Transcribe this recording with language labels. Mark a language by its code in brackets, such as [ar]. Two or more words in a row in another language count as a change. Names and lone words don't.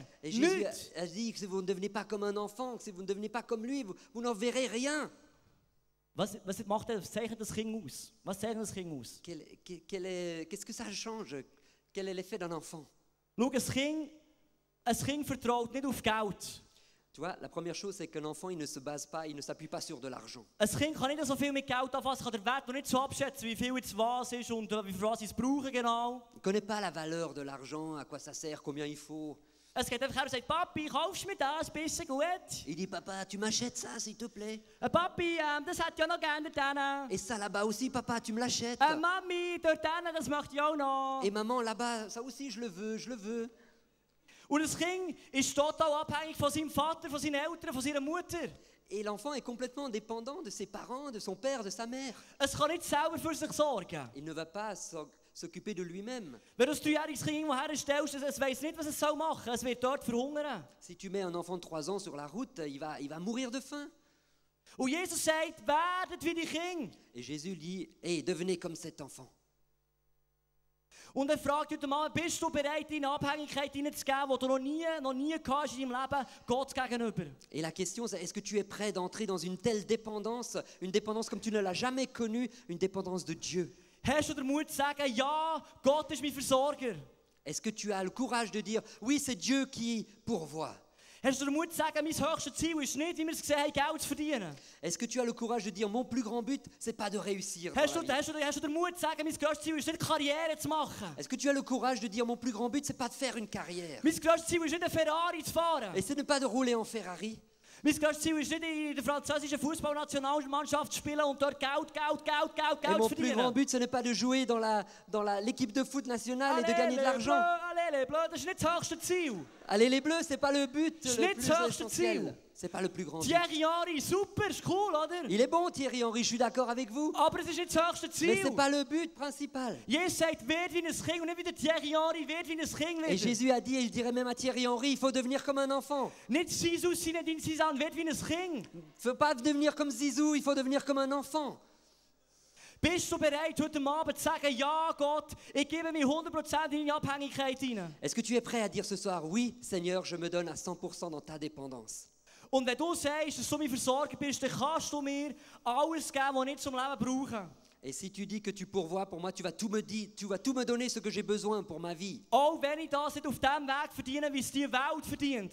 [fr] Et Jésus a dit que si vous ne devenez pas comme un enfant, que si vous ne devenez pas comme lui, vous n'en verrez rien. [de] Was zeichnet das Kind aus? Was zeichnet das Kind aus? [fr] Qu'est-ce que ça change? Quel est l'effet d'un enfant? [de] Schau, ein Kind vertraut nicht auf Geld. [fr] Tu vois, la première chose, c'est qu'un enfant, il ne se base pas, il ne s'appuie pas sur de l'argent. [de] Ein Kind kann nicht so viel mit Geld anfassen, kann den Wert noch nicht so abschätzen, wie viel jetzt was ist und wie viel was sie es brauchen genau. [fr] Il ne connaît pas la valeur de l'argent, à quoi ça sert, combien il faut. [de] Es geht einfach her und sagt, Papi, kaufst du mir das, bisschen gut? [fr] Il dit, papa, tu m'achètes ça, s'il te plaît. [de] Papi, das hätte ich auch noch gerne dort. [fr] Et ça là-bas aussi, papa, tu me l'achètes. [de] Mami, dort das möchte ich auch noch. [fr] Et maman, là-bas, ça aussi, je le veux, je le veux. [de] Und das Kind ist total abhängig von seinem Vater, von seinen Eltern, von seiner Mutter. [fr] Et l'enfant est complètement dépendant de ses parents, de son père, de sa mère. [de] Es kann nicht selber für sich sorgen. [fr] Il ne va pas s'occuper de lui-même. [de] Wenn du ein 3-jähriges Kind irgendwo herstellst, es weiss nicht, was es machen soll. Es wird dort verhungern. [fr] Si tu mets un enfant de 3 ans sur la route, il va mourir de faim. [de] Und Jesus sagt, werdet wie die Kinder. [fr] Et Jésus dit, hey, devenez comme cet enfant. [de] Und er fragt heute mal, bist du bereit, in Abhängigkeit hineinzugeben, die du noch nie hast in deinem Leben, Gott gegenüber? [fr] Et la question, c'est est-ce que tu es prêt d'entrer dans une telle dépendance comme tu ne l'as jamais connue, une dépendance de Dieu? [de] Hast du den Mut zu sagen, ja, Gott ist mein Versorger? [fr] Est-ce que tu as le courage de dire, oui, c'est Dieu qui pourvoit? [de] Hast du den Mut zu sagen, mein höchstes Ziel ist nicht, wie wir es gesehen haben, Geld zu verdienen? [fr] Est-ce que tu as le courage de dire, mon plus grand but, c'est pas de réussir? [de] Hast du den Mut zu sagen, mein grösstes Ziel ist nicht, Karriere zu machen? [fr] Est-ce que tu as le courage de dire, mon plus grand but, c'est pas de faire une carrière? [de] Mein grösstes Ziel ist nicht, einen Ferrari zu fahren. [fr] Et ce n'est pas de rouler en Ferrari. [de] Mein grösstes Ziel ist nicht, in der französischen Fußballnationalmannschaft zu spielen und dort Geld zu verdienen. [fr] Mon plus grand but, ce n'est pas de jouer dans l'équipe de foot nationale et de gagner de l'argent. Allez les Bleus, [de] das ist nicht das höchste Ziel. [fr] Allez les Bleus, c'est pas le but le plus essentiel. essentiel. C'est pas le plus grand but. Thierry Henry, [de] super, ist cool, oder? [fr] Il est bon Thierry Henry, je suis d'accord avec vous. [de] Aber es ist nicht das höchste Ziel. [fr] Mais c'est pas le but principal. [de] Jesus sagt, werd wie ein Kind und nicht wie der Thierry Henry, werd wie ein Kind. [fr] Et Jésus a dit, et je dirais même à Thierry Henry, il faut devenir comme un enfant. [de] Nicht Zizou, nicht in Sisan, werd wie ein Kind. [fr] Il ne faut pas devenir comme Zizou, il faut devenir comme un enfant. [de] Bist du bereit, heute Abend zu sagen, ja Gott, ich gebe mich 100% in deine Abhängigkeit hinein? [fr] Est-ce que tu es prêt à dire ce soir, oui Seigneur, je me donne à 100% dans ta dépendance? [de] Und wenn du sagst, dass du mein Versorger bist, dann kannst du mir alles geben, was ich zum Leben brauche. [fr] Et si tu dis que tu pourvois pour moi, tu vas tout me donner ce que j'ai besoin pour ma vie. [de] Auch wenn ich das nicht auf dem Weg verdiene, wie es die Welt verdient.